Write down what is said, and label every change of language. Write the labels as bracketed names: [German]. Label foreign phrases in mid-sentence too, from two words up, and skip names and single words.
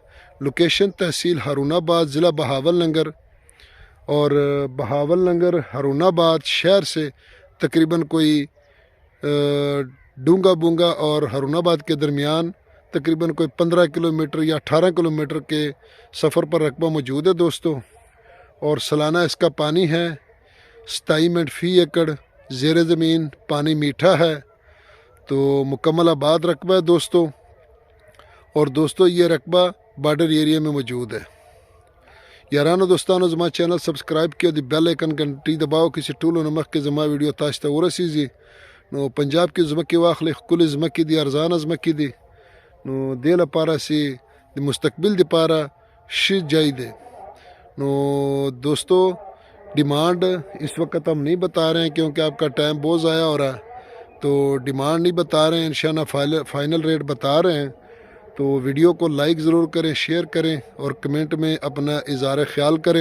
[Urdu] لوکیشن تحصیل ہارون آباد، ضلع بہاولنگر، اور بہاولنگر ہارون آباد شہر سے تقریباً کوئی ڈونگا بونگا اور ہارون آباد کے درمیان تقریباً کوئی 15 کلومیٹر یا 18 کلومیٹر کے سفر پر رقبہ موجود ہے دوستو۔ اور سالانہ اس کا پانی ہے 27 منٹ فی ایکڑ، زیر زمین پانی میٹھا ہے، تو مکمل آباد رقبہ ہے دوستو۔ اور دوستو، یہ رقبہ بارڈر ایریا میں موجود ہے۔ [Pashto] یارانو دوستانو، زما چینل سبسکرائب کیا، [English] the bell icon [Urdu] گھنٹی دباؤ، [Pashto] کسی ټولو نمخ کې زما ویډیو تاسو ته ورسیږي۔ نو پنجاب کې ځمکې واخلې، ښکلې ځمکې دي، ارزانه ځمکې دي، نو دې لپاره چې د مستقبل دپاره ښه ځای دی۔ [Urdu] نو دوستو، ڈیمانڈ اس وقت ہم نہیں بتا رہے ہیں کیونکہ آپ کا ٹائم بہت ضائع ہو رہا ہے، تو ڈیمانڈ نہیں بتا رہے ہیں، انشاءاللہ فائنل ریٹ بتا رہے ہیں۔ تو ویڈیو کو لائک ضرور کریں، شیئر کریں اور کمنٹ میں اپنا اظہار خیال کریں۔